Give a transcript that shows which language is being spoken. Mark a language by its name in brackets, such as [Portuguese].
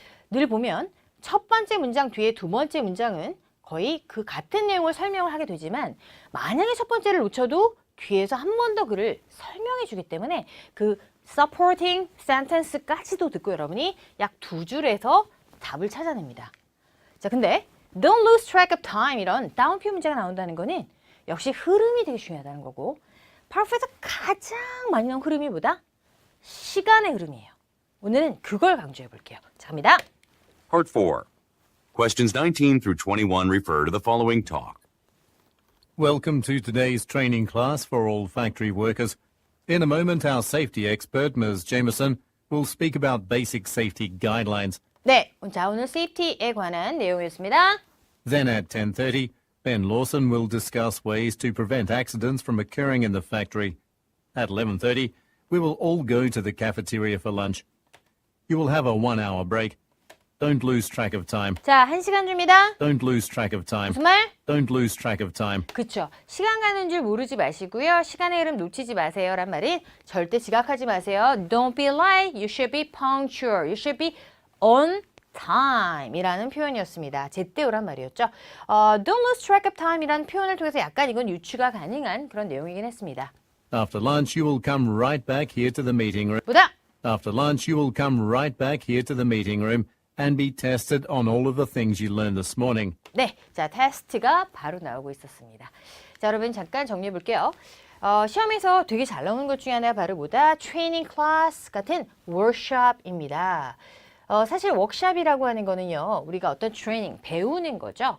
[Korean] 늘 보면 첫 번째 문장 뒤에 두 번째 문장은 거의 그 같은 내용을 설명을 하게 되지만 만약에 첫 번째를 놓쳐도 뒤에서 한 번 더 글을 설명해 주기 때문에 그 supporting sentence까지도 듣고 여러분이 약 두 줄에서 답을 찾아냅니다. 자, 근데 [English] don't lose track of time [Korean] 이런 다운표 문제가 나온다는 거는 역시 흐름이 되게 중요하다는 거고 파트에서 가장 많이 나온 흐름이 뭐다? 시간의 흐름이에요. 오늘은 그걸 강조해 볼게요. 자, 갑니다. [English] Part 4. Questions 19 through 21 refer to the following talk. Welcome to today's training class for all factory workers. In a moment, our safety expert, Ms. Jameson, will speak about basic safety guidelines. [Korean] 네, 자, 오늘 세이프티에 관한 내용이었습니다. [English] Then at 10:30, Ben Lawson will discuss ways to prevent accidents from occurring in the factory. At 11:30, we will all go to the cafeteria for lunch. You will have a 1-hour break. Don't lose track of time. [Korean] 자, 1시간 줍니다. [English] Don't lose track of time. [Korean] 무슨 말? [English] Don't lose track of time. [Korean] 그쵸. 시간 가는 줄 모르지 마시고요. 시간의 흐름 놓치지 마세요. 란 말은 절대 지각하지 마세요. [English] Don't be late. You should be punctual. You should be on time [Korean] 이라는 표현이었습니다. 제때오란 말이었죠. [English] Don't lose track of time [Korean] 이라는 표현을 통해서 약간 이건 유추가 가능한 그런 내용이긴 했습니다. [English] After lunch, you will come right back here to the meeting room. [Korean] 보다 [English] After lunch, you will come right back here to the meeting room and be tested on all of the things you learned this morning. [Korean] 네, 자, 테스트가 바로 나오고 있었습니다. 자, 여러분 잠깐 정리해 볼게요. 시험에서 되게 잘 나오는 것 중에 하나가 바로 뭐다? 트레이닝 클래스 같은 워크숍입니다. 사실 워크숍이라고 하는 거는요, 우리가 어떤 트레이닝, 배우는 거죠.